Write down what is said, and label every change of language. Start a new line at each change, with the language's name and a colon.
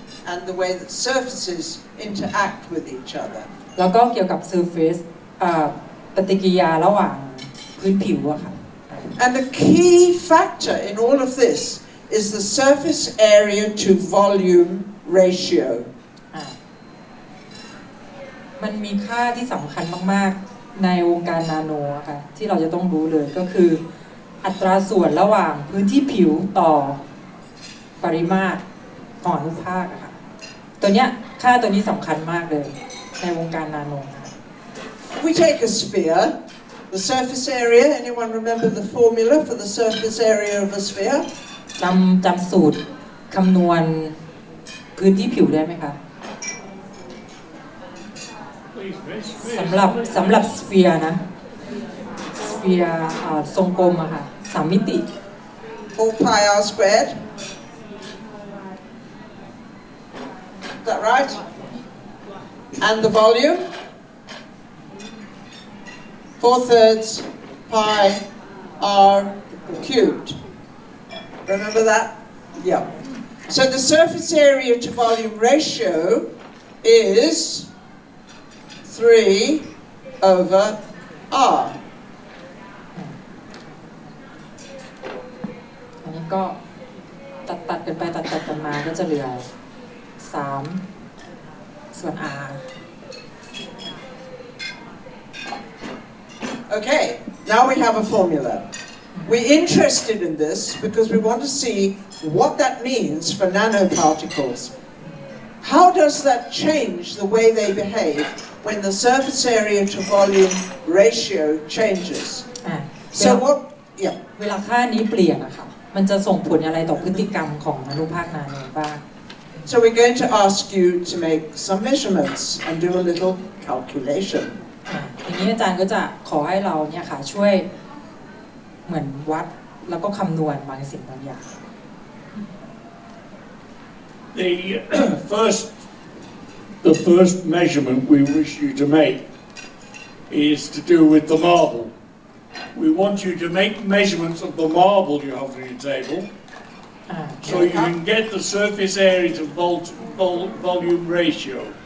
English: And the way that surfaces interact with each other.
Thai: แล้วก็เกี่ยวกับ surface ปฏิกิริยาระหว่างพื้นผิวอะค่ะ
English: And the key factor in all of this is the surface area to volume ratio.
Thai: มันมีค่าที่สำคัญมากๆในวงการนาโนอะค่ะที่เราจะต้องรู้เลยก็คืออัตราส่วนระหว่างพื้นที่ผิวต่อปริมาตรของอนุภาคอะค่ะตัวเนี้ยค่าตัวนี้สำคัญมากเลยในวงการนาโน
English: We take a sphere, the surface area. Anyone remember the formula for the surface area of a sphere?
Thai: จำสูตรคำนวณพื้นที่ผิวได้ไหมคะสำหรับสเฟียร์นะสเฟียร์ทรงกลมอะค่ะ3 มิติ
English: 4 pi r squared. Is that right? And the volume? 4/3 pi r cubed. Remember that? Yeah. So the surface area to volume ratio is 3/r.
Thai: อันนี้ก็ตัดกันไปตัดกันมาก็จะเหลือ3ส่วน r.
English: Okay, now we have a formula. We're interested in this because we want to see what that means for nanoparticles. How does that change the way they behave when the surface area to volume ratio changes? So what, yeah.
Thai: เวลาค่านี้เปลี่ยนนะคะมันจะส่งผลอะไรต่อพฤติกรรมของอนุภาคนาโนบ้าง
English: So we're going to ask you to make some measurements and do a little calculation.
Thai: ทีนี้อาจารย์ก็จะขอให้เราเนี่ยค่ะช่วยเหมือนวัดแล้วก็คำนวณบางสิ่งบางอย่าง
English: The first measurement we wish you to make is to do with the marble. We want you to make measurements of the marble you have on your table, so you can get the surface area to volume ratio.